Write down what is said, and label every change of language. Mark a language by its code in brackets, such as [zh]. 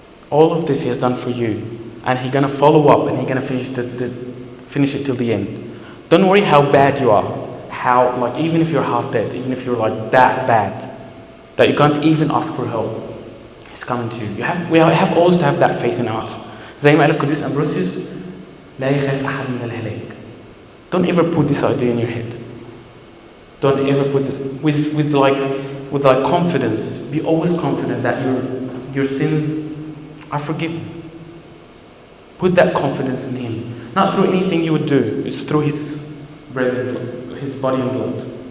[en] All of this He has done for you, and He's going to follow up, and He's going to finish it till the end. Don't worry how bad you are, even if you're half dead, even if you're like that bad, that you can't even ask for help. He's coming to you. We have always to have that faith in us. [ar] زي ما قال القديس أمبروسيوس لا يخاف أحد من الهلاك. [en] Don't ever put this idea in your head. Don't ever put it with confidence. Be always confident that your sins are forgiven. Put that confidence in Him. Not through anything you would do. It's through His bread and blood, His body and blood.